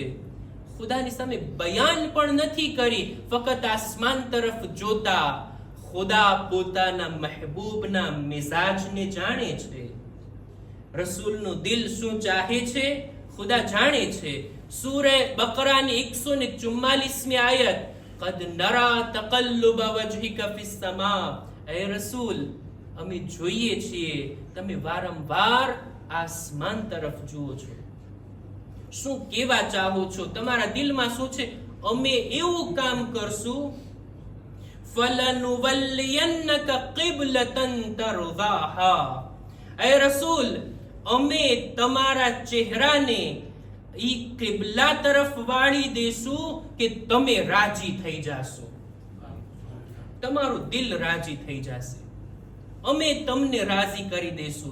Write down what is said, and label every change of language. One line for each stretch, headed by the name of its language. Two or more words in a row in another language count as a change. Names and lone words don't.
Gujarati: ખુદાની સામે બયાન પણ નથી કરી, ફક્ત આસમાન તરફ જોતા. ખુદા પોતાના મહેબૂબના મિજાજને જાણે છે. રસૂલનું દિલ શું ચાહે છે ખુદા જાણે છે. સૂરે બકરાની 144મી આયત,
Arabic: قد نرى تقلب وجهك في السماء.
Gujarati: એ રસૂલ, અમે જોઈએ છીએ તમે વારંવાર આસમાન તરફ જુઓ છો. શું કેવા ચાહો છો? તમારા દિલમાં શું છે? અમે એવું કામ કરશું,
Arabic: فَلَنُوَلِّيَنَّكَ قِبْلَةً تَرْضَاهَا.
Gujarati: એ રસૂલ, અમે તમારા ચહેરાને ઈ કિબલા તરફ વાળી દેશું કે તમે રાજી થઈ જાશો, તમારું દિલ રાજી થઈ જશે, અમે તમને રાજી કરી દેશું.